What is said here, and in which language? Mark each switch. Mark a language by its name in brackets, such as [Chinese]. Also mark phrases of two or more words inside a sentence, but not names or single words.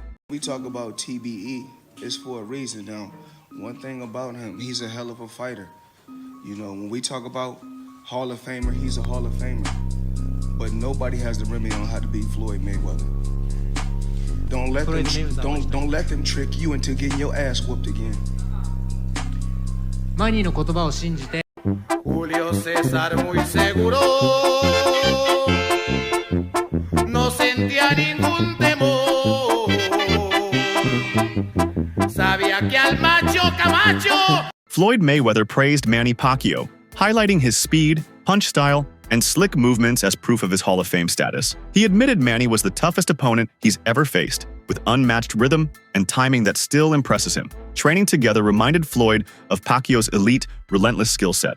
[English] We talk about TBE, it's for a reason. Now, one thing about him, he's a hell of a fighter. You know, when we talk about Hall of Famer, he's a Hall of Famer. But nobody has the remedy on how to beat Floyd Mayweather. Don't let them trick you into getting your ass whooped again. [Japanese] Manny の言葉を信じて [Spanish] Julio César muy seguro, no sentía ningún temor, sabía que al macho Camacho. [English] Floyd Mayweather praised Manny Pacquiao, highlighting his speed, punch style, and slick movements as proof of his Hall of Fame status. He admitted Manny was the toughest opponent he's ever faced, with unmatched rhythm and timing that still impresses him. Training together reminded Floyd of Pacquiao's elite, relentless skill set.